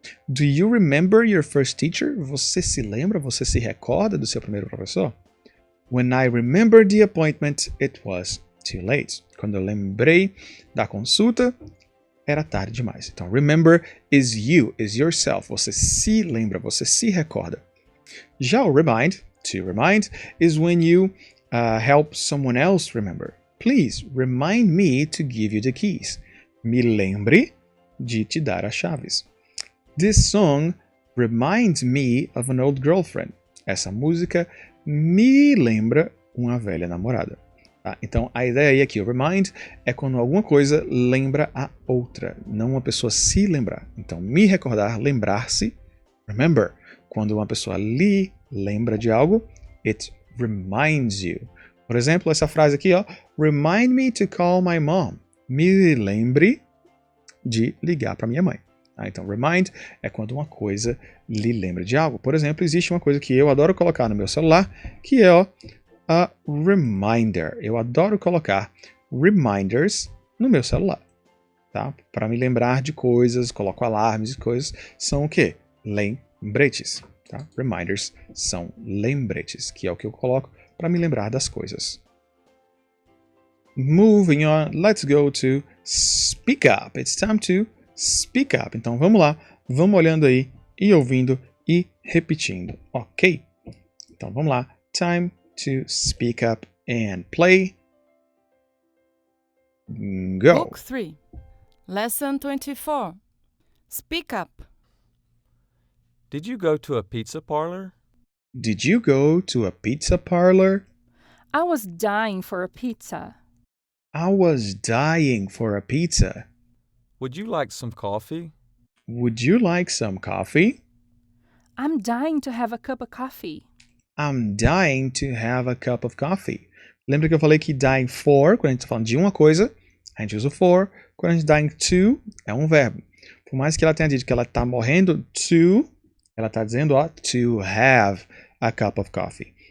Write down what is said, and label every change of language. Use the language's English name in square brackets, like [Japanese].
[English] Do you remember your first teacher? [Portuguese] Você se lembra? Você se recorda do seu primeiro professor? [English] When I remembered the appointment, it was too late. [Portuguese] Quando eu lembrei da consulta, era tarde demais. [English] Então, remember is you, is yourself. [Portuguese] Você se lembra, você se recorda. Já o [English] remind, to remind, is when you help someone else remember. Please, remind me to give you the keys. [Portuguese] Me lembre de te dar as chaves. [English] This song reminds me of an old girlfriend. [Portuguese] Essa música me lembra uma velha namorada. Tá? Então, a ideia aí aqui, o remind, é quando alguma coisa lembra a outra, não uma pessoa se lembrar. Então, me recordar, lembrar-se, remember. Quando uma pessoa lhe lembra de algo, [English] it reminds you. [Portuguese] Por exemplo, essa frase aqui, ó, [English] remind me to call my mom. [Portuguese] Me lembre de ligar para minha mãe. Então, remind é quando uma coisa lhe lembra de algo. Por exemplo, existe uma coisa que eu adoro colocar no meu celular, que é a reminder. Eu adoro colocar reminders no meu celular, tá? Para me lembrar de coisas, coloco alarmes e coisas. São o quê? Lembretes. Tá? Reminders são lembretes, que é o que eu coloco para me lembrar das coisas. [English] Moving on, let's go to speak up. It's time to speak up. [Portuguese] Então vamos lá, vamos olhando aí e ouvindo e repetindo, ok? Então vamos lá, [English] time to speak up and play. Go! Book 3, Lesson 24. Speak up. Did you go to a pizza parlor? Did you go to a pizza parlor? I was dying for a pizza. I was dying for a pizza. Would you like some coffee? Would you like some coffee? I'm dying to have a cup of coffee. I'm dying to have a cup of coffee. [Portuguese] Lembra que eu falei que dying for, quando a gente está falando de uma coisa, a gente usa o for. Quando a gente dying to, é um verbo. Por mais que ela tenha dito que ela está morrendo, to, ela está dizendo, ó, [English] to have a cup of coffee.